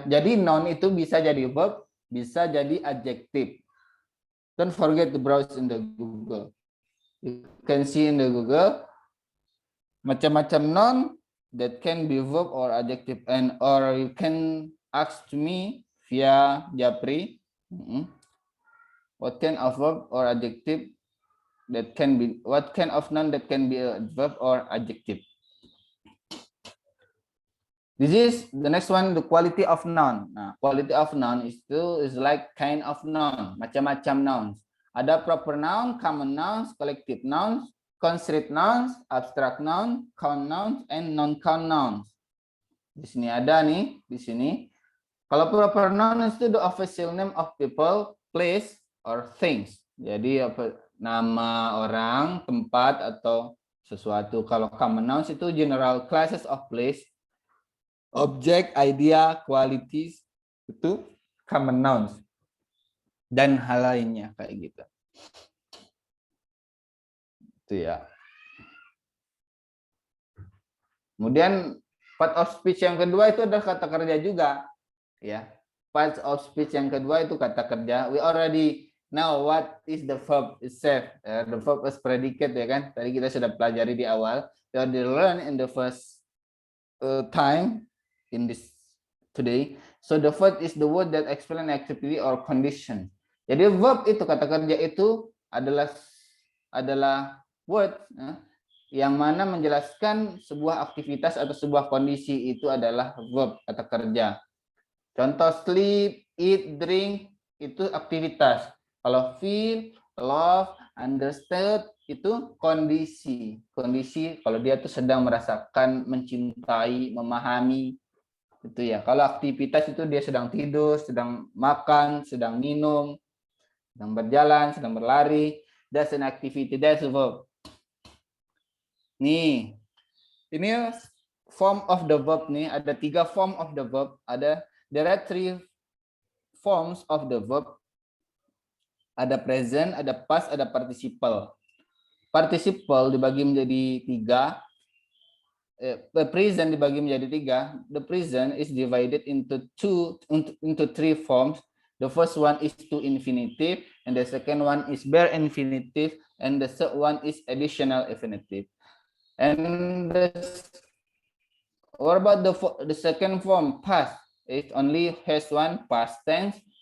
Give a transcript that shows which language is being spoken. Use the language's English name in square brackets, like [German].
[Indonesian] Jadi noun itu bisa jadi verb, bisa jadi adjektif. [English] Don't forget to browse in the Google. You can see in the Google macam-macam noun that can be verb or adjective, and or you can ask to me via Japri. What kind of verb or adjective that can be, what kind of noun that can be a verb or adjective? This is the next one, the quality of noun. Nah, quality of noun is like kind of noun, [Indonesian] macam-macam nouns. [English] Ada proper noun, common nouns, collective nouns, constraint nouns, abstract nouns, count nouns, and non-count nouns. [Indonesian] Di sini ada nih, di sini. Kalau proper noun itu [English] the official name of people, place, or things. [Indonesian] Jadi apa, nama orang, tempat, atau sesuatu. [English] Kalau common nouns itu general classes of place, object, idea, qualities, itu common nouns. [Indonesian] Dan hal lainnya kayak gitu. Itu ya. Kemudian part of speech yang kedua itu adalah kata kerja juga. [English] Ya. Part of speech [Indonesian] yang kedua itu kata kerja. [English] We already know what is the verb itself. The verb is predicate ya kan. [Indonesian] Tadi kita sudah pelajari di awal. [English] We already learn in the first time in this today. So the verb is the word that explain activity or condition. [Indonesian] Jadi verb itu, kata kerja itu adalah word yang mana menjelaskan sebuah aktivitas atau sebuah kondisi, itu adalah verb, kata kerja. Contoh sleep, eat, drink itu aktivitas. Kalau feel, love, understand itu kondisi. Kondisi kalau dia tuh sedang merasakan, mencintai, memahami. Itu ya. Kalau aktivitas itu dia sedang tidur, sedang makan, sedang minum, sedang berjalan, sedang berlari. [English] That's an activity, that's a verb. Nih, ini form of the verb nih. Ada 3 form of the verb. There are 3 forms of the verb. [Indonesian] Ada present, ada past, ada participle. Participle dibagi menjadi 3. The present dibagi menjadi 3. [English] The present is divided into 3 forms. The first one is to infinitive, and the second one is bare infinitive, and the third one is additional infinitive. And what about the second form, past? It only has one past tense,